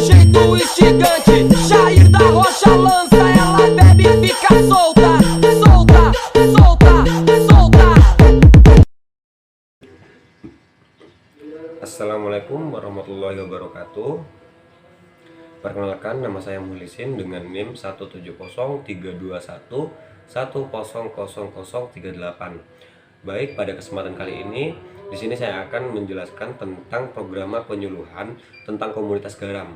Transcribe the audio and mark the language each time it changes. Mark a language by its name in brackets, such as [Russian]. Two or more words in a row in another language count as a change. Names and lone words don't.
[Portuguese] do instigante. Jair da Rocha lança, ela bebe e fica solta, solta, solta, solta. [Arabic] السلام عليكم ورحمة الله وبركاته. [Indonesian] Perkenalkan, nama saya Muhlisin dengan NIM 1703211000038. Baik, pada kesempatan kali ini di sini saya akan menjelaskan tentang program penyuluhan tentang komunitas garam.